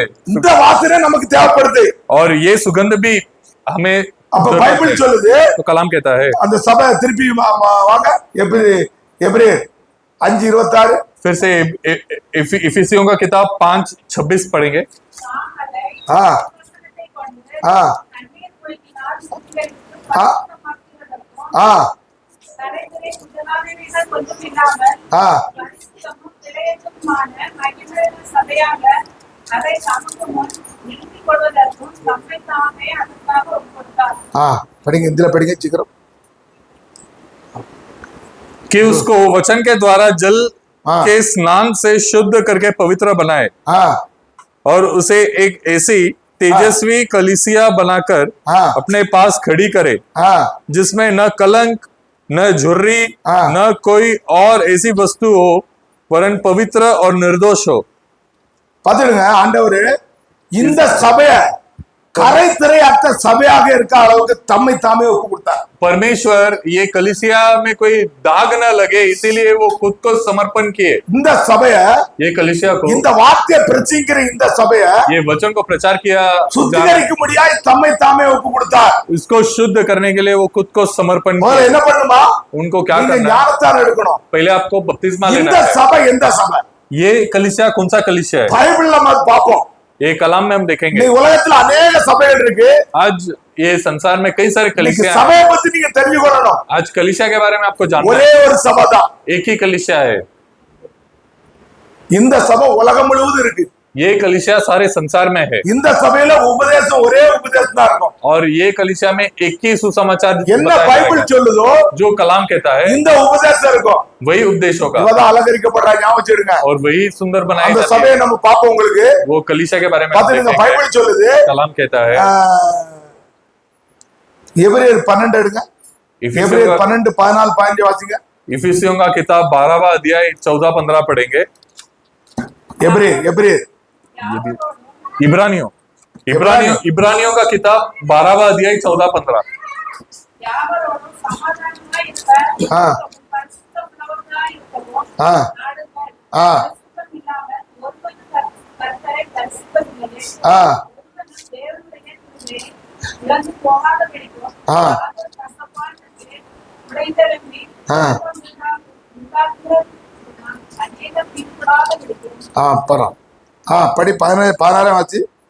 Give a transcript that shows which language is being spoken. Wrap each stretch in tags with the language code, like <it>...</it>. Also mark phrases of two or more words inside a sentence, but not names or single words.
<ta>இந்த வாசனை நமக்கு தேவைப்படுது.</ta> <hi>और ये सुगंध भी हमें</hi> <ta>அப்ப</ta> <hi>जरूरत</hi> <ta>பைபிள்</ta> <hi>है।</hi> <ta>சொல்லுது,</ta> <hi>तो कलाम कहता है,</hi> <ta>அந்த சபை திருப்பி வாங்க, எபிரேயர் 5:26.</ta> <hi>फिर से इफिसियों का किताब 5:26 पढ़ेंगे।</hi> <ta>ஆ ஆ ஆ ஆ ஆ ஆ படிங்க, இந்தில படிங்க சீக்கிரம்.</ta> <hi>कि उसको वचन के द्वारा जल हाँ। के स्नान से शुद्ध करके पवित्र बनाए, ஆ और उसे एक ऐसी तेजस्वी कलीसिया बनाकर हाँ। अपने पास खड़ी करे, ஆ जिसमें न कलंक, न झुर्री, हाँ। न कोई और ऐसी वस्तु हो, वरन पवित्र और निर्दोष हो।</hi> <ta>பாத்துடுங்க, ஆண்டவரு இந்த சபைய கரை திரையற்ற சபையாக இருக்க அளவுக்கு தம்மை தாமே ஒப்பு கொடுத்தார்.</ta> <hi>परमेश्वर ये कलीसिया में कोई दाग न लगे, इसीलिए वो खुद को समर्पण किए।</hi> <ta>இந்த சபைய,</ta> <hi>ये कलीसिया को,</hi> <ta>இந்த வார்த்தையை பிரசங்கிக்கிற இந்த சபைய</ta> <hi>ये वचन को प्रचार किया,</hi> <ta>சுத்திகரிக்க முடியாய் தம்மை தாமே ஒப்பு கொடுத்தார்.</ta> <hi>इसको शुद्ध करने के लिए वो खुद को समर्पण</hi> <ta>முதல்ல</ta> <hi>किया।</hi> <ta>என்ன பண்ணுமா?</ta> <hi>उनको क्या</hi> <ta>நீங்க</ta> <hi>करना है?</hi> <ta>ஞானஸ்தானம் எடுக்கணும்.</ta> <hi>पहले आपको बपतिस्मा लेना</hi> <ta>இந்த</ta> <hi>है।</hi> <ta>சபை எந்த சபை?</ta> <hi>ये कलीसिया कौन सा कलीसिया है?</hi> <ta>பைபிள்ல நம்ம பார்ப்போம்.</ta> <hi>ये कलाम में हम देखेंगे।</hi> <ta>இன்னைக்கு உலகத்துல அநேக சபைகள் இருக்கு.</ta> <hi>आज ये संसार में कई सारे</hi> <ta>இன்னைக்கு</ta> <hi>कलीसिया हैं।</hi> <ta>சபையை பத்தி நீங்க தெரிஞ்சுக்கணும்.</ta> <hi>आज कलीसिया के बारे में आपको जानना</hi> <ta>ஒரே</ta> <hi>है,</hi> <ta>ஒரு சபை தான்.</ta> <hi>एक ही कलीसिया है।</hi> <ta>இந்த சபை உலகம் முழுவதும் இருக்கு.</ta> <hi>ये कलीसिया सारे संसार में है,</hi> <ta>இந்த சபையில உபதேசம் ஒரே உபதேசம் தான் இருக்கும்.</ta> <hi>और ये कलीसिया में एक ही सुसमाचार</hi> <ta>என்ன</ta> <hi>बताया</hi> <ta>பைபிள்</ta> <hi>जाएगा।</hi> <ta>சொல்லுதோ</ta> <hi>जो कलाम कहता है</hi> <ta>இந்த உபதேசம் இருக்கும்.</ta> <hi>वही उपदेश होगा,</hi> <ta>இவதான் அலங்கரிக்கப்படுறா, ஞாபகம் வச்சிருங்க.</ta> <hi>और वही सुंदर बनाई</hi> <ta>அந்த</ta> <hi>जाती</hi> <ta>சபையை</ta> <hi>है।</hi> <ta>நம்ம பார்ப்போம். உங்களுக்கு</ta> <hi>वो कलीसिया के बारे में हम</hi> <ta>பாத்துருங்க,</ta> <hi>देखेंगे।</hi> <ta>பைபிள் சொல்லுது.</ta> <hi>कलाम कहता है,</hi> <ta>எபிரேயர் 12 எடுங்க. எபிரேயர் 12 14 15 வாசிங்க.</ta> <hi>इफिसियों का किताब 12वां अध्याय 14-15 पढ़ेंगे।</hi> <ta>எபிரேயர்</ta> <hi>इब्रानियों इब्रानियों इब्रानियों का किताब 12वां अध्याय 14-15।</hi> <ta>ஆ ஆ ஆ ஆ ஆ ஆ அப்புறம் படி 16 வாசி.</ta>